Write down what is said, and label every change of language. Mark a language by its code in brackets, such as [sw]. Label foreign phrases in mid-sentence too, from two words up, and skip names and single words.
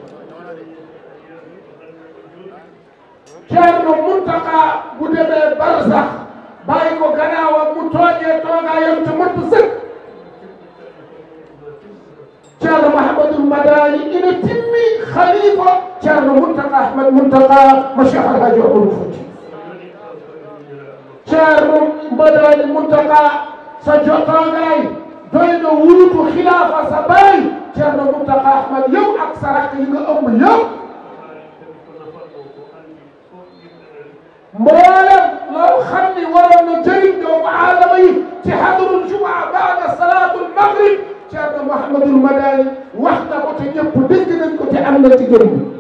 [wo] Ceerno Muntaka bu demee barsax bàyyi ko gannaawam mu toogee toogaayam te mot sëkk ceerno Mouhamadoul Madani [ff] ina timmi [wo] khalifa ceerno Muntaka Ahmad Muntaka mo Cheikh Alhaji Omarul Fouti ceerno Madani Muntaka [ff] so jottogay doyno [wo] wuutu khilafa sa baay ceerno Muntaka Ahmad yow ak sa rakk yi nga ëmb yow mboolem loo xam ni waroon na jëriñ doomu aadama yi ci [ar] حضرة الجمعة بعد صلاة المغرب [wo] ceerno Mouhamadoul Madani wax na ko te ñëpp dégg nañ ko te am na ci jëriñ